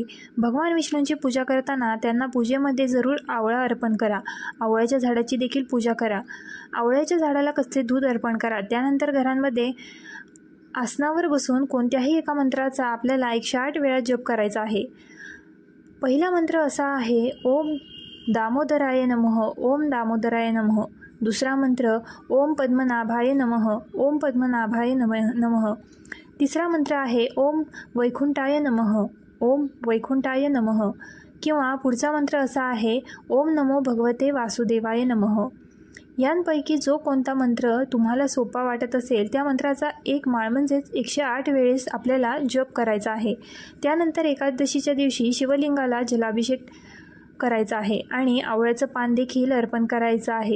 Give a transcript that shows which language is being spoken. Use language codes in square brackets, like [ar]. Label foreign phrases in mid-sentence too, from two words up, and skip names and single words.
[mr] भगवान विष्णूंची पूजा करताना त्यांना पूजेमध्ये जरूर आवळा अर्पण करा. आवळ्याच्या झाडाची देखील पूजा करा. आवळ्याच्या झाडाला कच्चे दूध अर्पण करा. त्यानंतर घरांमध्ये आसनावर बसून कोणत्याही एका मंत्राचा आपल्याला 108 वेळा जप करायचा आहे. पहिला मंत्र असा आहे, [sa] ओम दामोदराय नमः, ओम दामोदराय नमः. [mr] दुसरा मंत्र, [sa] ओम पद्मनाभाय नमः, ओम पद्मनाभाय नमः. [mr] तिसरा मंत्र आहे, [sa] ओम वैकुंठाय नमः, ओम वैकुंठाय नमः. [mr] किंवा पुढचा मंत्र असा आहे, [sa] ओम नमो भगवते वासुदेवाय नमः. [mr] यांपैकी जो कोणता मंत्र तुम्हाला सोपा वाटत असेल त्या मंत्राचा एक माळ म्हणजेच 108 वेळेस आपल्याला जप करायचा आहे. त्यानंतर एकादशीच्या दिवशी शिवलिंगाला जलाभिषेक करायचा आहे आणि आवळ्याचं पान देखील अर्पण करायचं आहे.